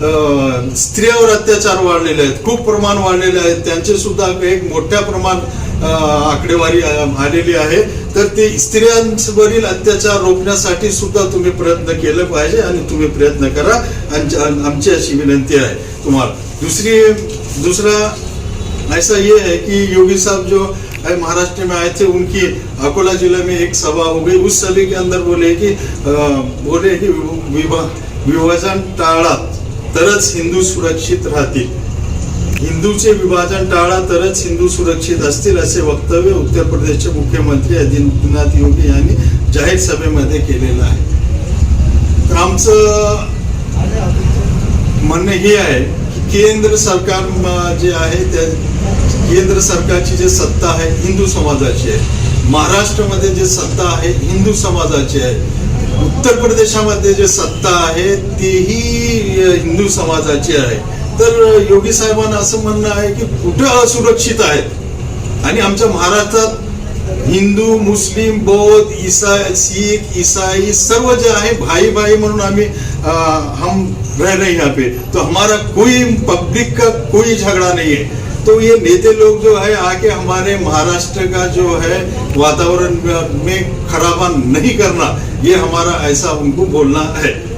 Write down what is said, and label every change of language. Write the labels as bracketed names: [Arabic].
[Marathi] स्त्रियावर अत्याचार वाढलेले आहेत, खूप प्रमाण वाढलेले आहेत, त्यांचे सुद्धा एक मोठ्या प्रमाण आकडेवारी आलेली आहे. तर ते स्त्रियांवरील अत्याचार रोखण्यासाठी सुद्धा तुम्ही प्रयत्न केले पाहिजे आणि तुम्ही प्रयत्न करा. आमची अशी विनंती आहे तुम्हाला. [Hindi] दूसरा ऐसा ये है कि योगी साहब जो महाराष्ट्र में आए थे, उनकी अकोला जिला में एक सभा हो गई. उस सभा के अंदर बोले कि [Marathi] विभाजन टाळा तरच हिंदू सुरक्षित राहतील, हिंदूचे विभाजन टाळा तरच हिंदू सुरक्षित असतील, असे वक्तव्य उत्तर प्रदेशचे मुख्यमंत्री आदित्यनाथ योगी यांनी जाहीर सभेमध्ये केलेलं आहे. तर आमचं म्हणणं हे आहे की केंद्र सरकार जे आहे त्या केंद्र सरकारची जे सत्ता आहे हिंदू समाजाची आहे, महाराष्ट्रामध्ये जे सत्ता आहे हिंदू समाजाची आहे, उत्तर प्रदेशामध्ये जे सत्ता आहे तेही हिंदू समाजाची आहे. तर योगी साहेबांना असं म्हणणं आहे की कुठे असुरक्षित आहेत आणि आमच्या महाराष्ट्रात हिंदू, मुस्लिम, बौद्ध, शीख, ईसाई सर्व जे आहे भाई भाई म्हणून आम्ही [Hindi] हम रह रहे हैं यहाँ पे. तो हमारा कोई पब्लिक का कोई झगड़ा नहीं है. तो ये नेता लोग जो है आके हमारे महाराष्ट्र का जो है वातावरण में खराबा नहीं करना, ये हमारा ऐसा उनको बोलना है.